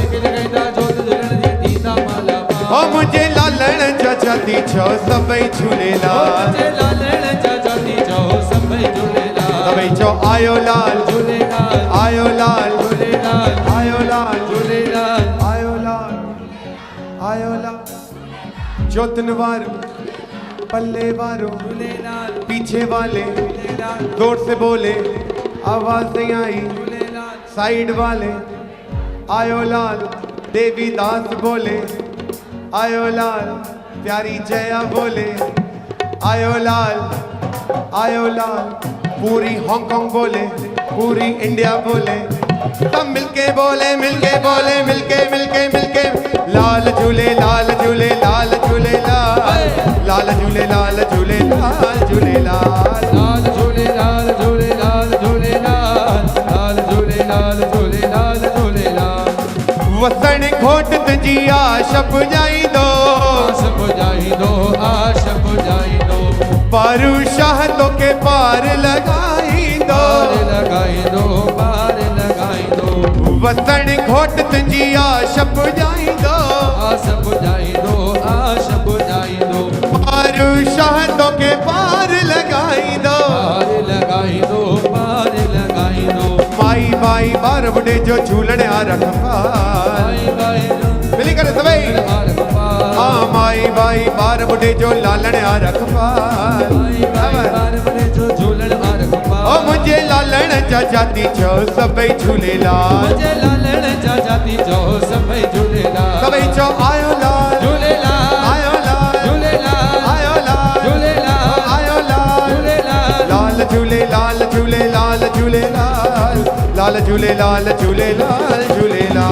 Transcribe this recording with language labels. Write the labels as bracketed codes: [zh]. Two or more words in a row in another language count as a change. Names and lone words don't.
[sd] ओ मुझे लालण जा जाती छो सभई झूलेलाल। सभई चो आयो लाल झूलेलाल, आयो लाल झूलेलाल, आयो लाल झूलेलाल, आयो लाल, आयो लाल। जोतन वारो पल्ले वारो झूलेलाल, [hi] पीछे वाले जोर से बोले आवाज नहीं आई। साइड वाले [sd] आयो लाल, देवी दास बोले आयो लाल, प्यारी जया बोले आयो लाल, आयो लाल। [hi] पूरी हांगकांग बोले, पूरी इंडिया बोले, सब मिलके बोले, मिलके बोले, मिलके मिलके मिलके। [sd] लाल झूले लाल झूले लाल झूले लाल, लाल झूले लाल झूले लाल झूले लाल, लाल झूले लाल झूले लाल झूले लाल, लाल झूले लाल झूले लाल झूले लाल। वसण घोट तुंहिंजी आश पुॼाई दो, आश पुॼाई दो, आश पुॼाई दो। पारू शाह तोखे पार लॻाई दो, पार लॻाई दो, पार लॻाई दो। वसण घोट तुंहिंजी आश पुॼाई दो, आश पुॼाई दो, आश पुॼाई दो। पारू शाह तोखे पार लॻाई दो, पार लॻाई दो, पार लॻाई दो। माई बार बुढ़े जो झूलने आ रखपाल माई बाई मिली करे सभई हाँ माई बाई बार बुढ़े जो लालने आ रखपाल ओ मुझे लालण जा जाती छो सभई झूलेलाल मुझे लालण जा जाती छो सभई झूलेलाल सभई छो आयो लाल झूलेलाल आयो लाल झूलेलाल आयो लाल झूलेलाल आयो लाल झूलेलाल लाल झूले लाल झूले लाल झूले लाल लाल झूले लाल झूले लाल झूले